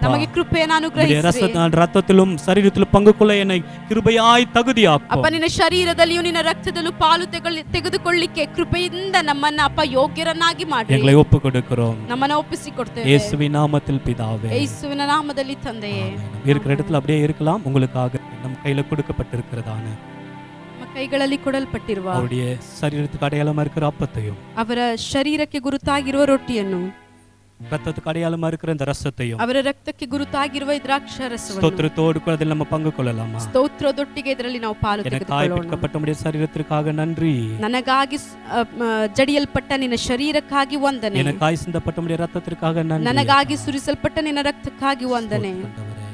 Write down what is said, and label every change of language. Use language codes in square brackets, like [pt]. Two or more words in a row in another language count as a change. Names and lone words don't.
[kn] ನಮಗೆ ಕೃಪೆಯನ್ನು [ta] உம்முடைய [kn] ಅನುಗ್ರಹಿಸಿ. [ta] ரத்தத்திலும் சரீரத்திலும் பங்கு கொள்ள என்னை கிருபையாய் தகுதியாக்கும். [kn] ಅಪ್ಪ, ನಿನ್ನ ಶರೀರದಲ್ಲಿಯೂ ನಿನ್ನ ರಕ್ತದಲ್ಲೂ ಪಾಲು ತೆಗೆದುಕೊಳ್ಳಿಕ್ಕೆ ಕೃಪೆಯಿಂದ ನಮ್ಮನ್ನ ಅಪ್ಪ ಯೋಗ್ಯರನ್ನಾಗಿ ಮಾಡಿ [ta] எங்களை ஒப்பு கொடுக்கிறோம் [kn] ನಮ್ಮನ್ನ ಒಪ್ಪಿಸಿಕೊಡ್ತೇವೆ. [ta] இயேசுவின் நாமத்தில் பிதாவே. [kn] ಯೇಸುವಿನ ನಾಮದಲ್ಲಿ ತಂದೆಯೇ. [ta] ஆமென். இருக்கிற இடத்துல அப்படியே இருக்கலாம். உங்களுக்காக நம் கையில கொடுக்கப்பட்டிருக்கிறதான [kn] ನಮ್ಮ ಕೈಗಳಲ್ಲಿ ಕೊಡಲ್ಪಟ್ಟಿರುವ [ta] அவருடைய சரீரத்துக்கு அடையாளமா இருக்கிற அப்பத்தையும் [kn] ಅವರ ಶರೀರಕ್ಕೆ ಗುರುತಾಗಿರುವ ರೊಟ್ಟಿಯನ್ನು, [ta] ரத்தத்துக்கு அடையாளமா இருக்கிற இந்த ரசத்தையும் [kn] ಅವರ ರಕ್ತಕ್ಕೆ ಗುರುತಾಗಿರುವ ಈ ದ್ರಾಕ್ಷಾರಸವನ್ನು [ta] ஸ்தோத்திரத்தோடு கூட அதில் நம்ம பங்கு கொள்ளலாமா? [kn] ಸ್ತೋತ್ರದೊಟ್ಟಿಗೆ ಇದರಲ್ಲಿ ನಾವು ಪಾಲು [ta] எனக்காய் [kn] ತೆಗೆದುಕೊಳ್ಳೋಣ. [ta] பிற்கப்பட்ட உம்முடைய சரீரத்திற்காக நன்றி, [kn] ನನಗಾಗಿ ಜಡಿಯಲ್ಪಟ್ಟ ನಿನ್ನ ಶರೀರಕ್ಕಾಗಿ ವಂದನೆ, [ta] எனக்காய் சிந்தப்பட்ட உம்முடைய ரத்தத்திற்காக நன்றி. [kn] ನನಗಾಗಿ ಸುರಿಸಲ್ಪಟ್ಟ ನಿನ್ನ ರಕ್ತಕ್ಕಾಗಿ ವಂದನೆ. [ta] ஆண்டவரே,